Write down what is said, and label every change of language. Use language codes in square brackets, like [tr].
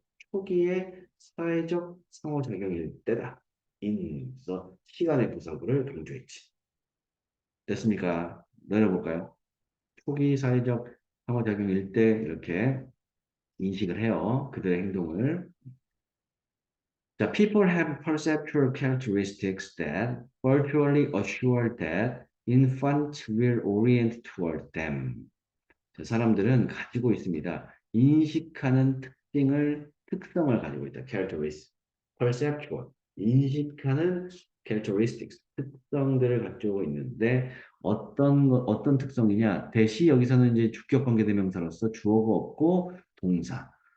[ko] 초기의 사회적 상호작용일 때다. 그래서 시간의 부사구를 강조했지. 됐습니까? 내려볼까요? 초기 사회적 상호작용일 때 이렇게 인식을 해요. 그들의 행동을. [en] The people have perceptual characteristics that virtually assure that infants will orient toward them. [ko] 사람들은 가지고 있습니다. 인식하는 특성을 가지고 있다. characteristics. perceptual. 인식하는 characteristics. 특성들을 가지고 있는데 어떤 특성이냐? 대시 여기서는 이제 주격 관계대명사로서 주어가 없고 동사.